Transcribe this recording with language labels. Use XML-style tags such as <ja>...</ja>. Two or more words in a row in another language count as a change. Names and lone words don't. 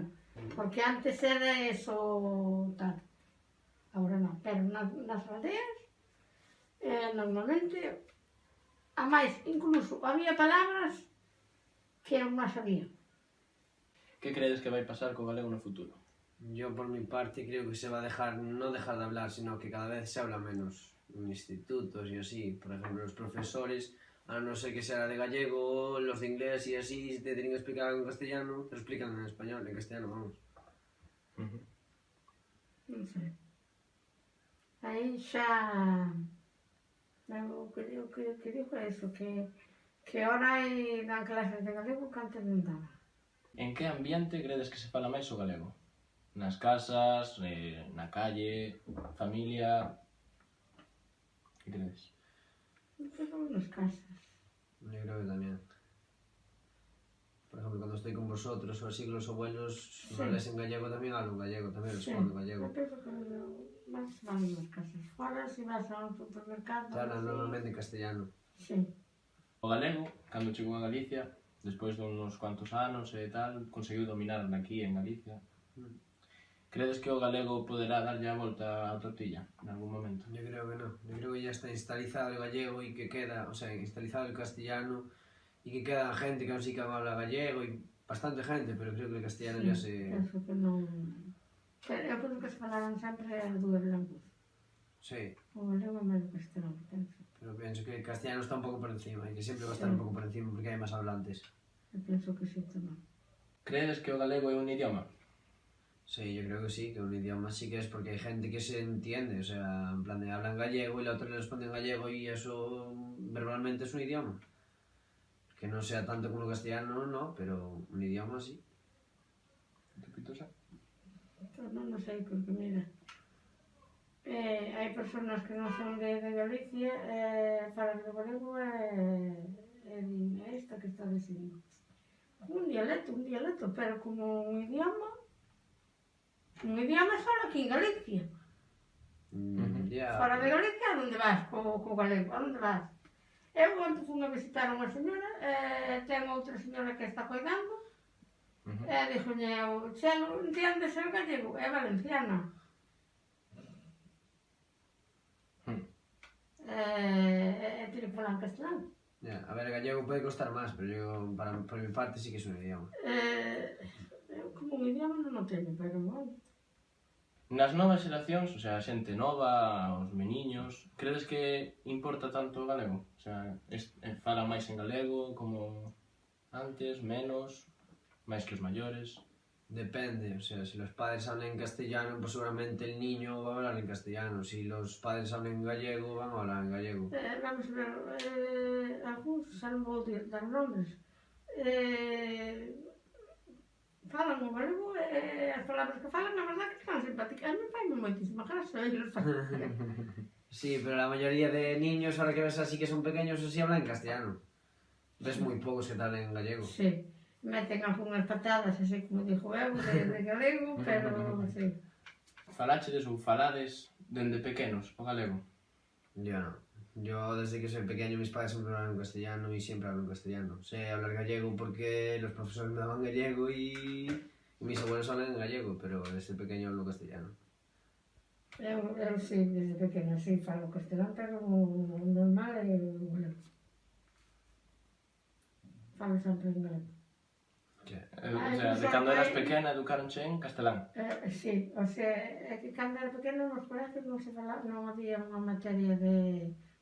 <gl>Porque antes era eso tal. Agora non. Pero nas aldeas, normalmente, a máis, incluso, había palabras que eu non sabía. Que credes que vai pasar co galego no futuro?</gl> <es>Yo, por mi parte, creo que se va a dejar, no dejar de hablar, sino que cada vez se habla menos en institutos y así. Por ejemplo, los profesores, a no ser que sea de gallego, los de inglés y así, si te tienen que explicar algo en castellano, te lo explican en español, en castellano, vamos.</es> <gl>Non sei. Aí xa... O que digo é eso, que ahora dan clases de galego que antes non daban. En que ambiente credes que se fala máis o galego? Nas casas, na calle, familia... Que credes? Pero nas casas.</gl> <es>Yo creo que también. Por ejemplo, cuando estoy con vosotros o así, con los abuelos, Sí. no les en gallego, también hablo en gallego, también respondo en gallego.</es> <gl>Eu penso que máis van nas casas. Fora, se vas a un supermercado...</gl> <es>Te hablan normalmente en castellano. Sí.</es> <gl>O galego, cando chegou a Galicia, despois de uns cuantos anos e tal, conseguiu dominar aquí en Galicia. Credes que o galego poderá darlle a volta á tortilla en algún momento?</gl> <es>Yo creo que no. Yo creo que ya está instaalizado el gallego y que queda, o sea, instaalizado el castellano y que queda gente que aún sí que habla gallego y bastante gente, pero creo que el castellano ya se...</es> <gl>Penso que non... Pero eu penso que se falaran sempre as dúas linguas.</gl> <es>Sí,</es> <gl>O galego é máis do castelán, penso.</gl> <es>pero pienso que el castellano está un poco por encima y que siempre va a estar un poco por encima porque hay más hablantes.</es> <gl>Eu penso que sí tamén. Credes que o galego é un idioma?</gl> <es>Sí, yo creo que sí, que un idioma sí que es porque hay gente que se entiende, o sea, en plan de hablan gallego y la otra le responde en gallego y eso verbalmente es un idioma. Que no sea tanto como el castellano, no, pero un idioma sí. ¿Tú, Pitusa?</es> <gl>Pues non sei, porque mira, hai personas que non son de Galicia, falan o galego é esta que está dicindo. Un dialecto, pero como un idioma só aquí en Galicia.</gl> <es>Ya.</es> <gl>Fora de Galicia, a onde vas co galego? A onde vas? Eu, onde fui a visitar unha señora, ten outra señora que está cuidando, dixolle eu, Chelo, entiendes o gallego? É valenciana.</gl> <es>Tiene que</es> <gl>falar en castelán.</gl> <es>Ya, a ver, el gallego puede costar más, pero yo, por mi parte, sí que es un idioma.</es> <gl>Eu como un idioma non o teño, pero bueno. Nas novas xeracións, o sea, a xente nova, os meniños, credes que importa tanto o galego? O sea, fala máis en galego, como antes, menos, máis que os maiores? Depende, o sea,</gl> <es>si los padres hablan en castellano, pues seguramente el niño va a hablar en castellano. Si los padres hablan en gallego, van a hablar en gallego.</es> <gl>Vamos a ver, algúns, xa non vou dar nombres, falan o galego e as palabras que falan, na verdad que están simpáticas. A mí faime moitísima gracia, ellos falan.</gl> <es>Sí, pero la mayoría de niños, ahora que ves así que son pequeños, así hablan en castellano. Ves muy pocos que te hablan en gallego.</es> <gl>Sí, meten algunhas patadas, así como dixo eu, de galego, pero sí. Faláchedes ou falades dende pequenos o galego?</gl> <es>Yo no. Yo desde que soy pequeño mis padres siempre hablan en castellano y siempre hablo en castellano. Sé hablar gallego porque los profesores me daban gallego y mis abuelos hablan en gallego, pero desde pequeño hablo castellano.</es> <gl>Eu sí, desde pequena, sí, falo castelán, pero o normal é o galego. Falo sempre en galego. O sea, de cando eras pequena educaronche en castelán? Sí, o sea, é que cando era pequena nos colegios non se falaba, non había unha materia de...</gl>